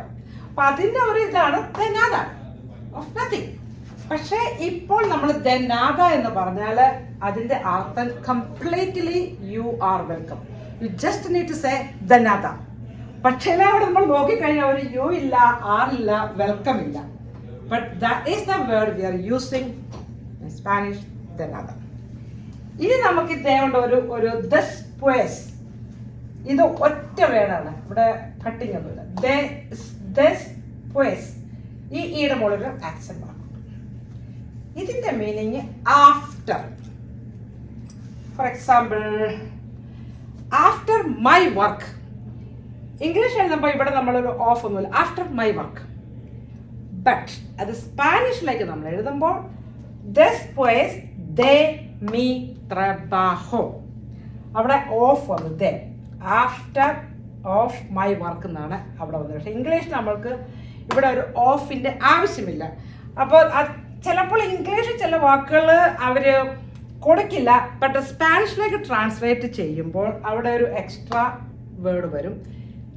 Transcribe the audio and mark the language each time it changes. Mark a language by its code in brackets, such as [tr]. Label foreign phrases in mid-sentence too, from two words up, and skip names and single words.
[ml] അപ്പൊ അതിന്റെ ഒരു ഇതാണ് നാദ [en] of nothing. [ml] പക്ഷേ ഇപ്പോൾ നമ്മൾ നാദ എന്ന് പറഞ്ഞാൽ അതിന്റെ അർത്ഥം [en] completely you are welcome. you just need to say nada. [ml] പക്ഷേ അവിടെ നമ്മൾ നോക്കിക്കഴിഞ്ഞാൽ ഒരു യു ഇല്ല, ആർ ഇല്ല, വെൽക്കം ഇല്ല. [en] But that is the word we are using in Spanish, nada. [ml] ഇനി നമുക്ക് ഇതേകൊണ്ട് ഒരു ദെസ്പുവേസ്. ഇത് ഒറ്റ വേർഡാണ്, ഇവിടെ കട്ടിങ് ഒന്നുമില്ല. ദെസ്പുവേസ്, ഈ ഈയുടെ മുകളിൽ ആക്സെന്റ് ആണ്. ഇതിന്റെ [en] meaning after. For example, after my work. [ml] ഇംഗ്ലീഷ് എഴുതുമ്പോൾ ഇവിടെ നമ്മളൊരു ഓഫ് ഒന്നുമില്ല, [en] after my work. [ml] ബട്ട് അത് സ്പാനിഷിലേക്ക് നമ്മൾ എഴുതുമ്പോൾ [es] después de mi trabajo, [ml] അവിടെ ഓഫ് വന്നു, ദേ [en] after of my work [ml] എന്നാണ് അവിടെ വന്നത്. പക്ഷേ ഇംഗ്ലീഷ് നമ്മൾക്ക് ഇവിടെ ഒരു ഓഫിന്റെ ആവശ്യമില്ല. അപ്പോൾ ചിലപ്പോൾ ഇംഗ്ലീഷിൽ ചില വാക്കുകൾ അവർ കൊടുക്കില്ല, ബട്ട് സ്പാനിഷിലേക്ക് ട്രാൻസ്ലേറ്റ് ചെയ്യുമ്പോൾ അവിടെ ഒരു [en] extra word [ml] വരും.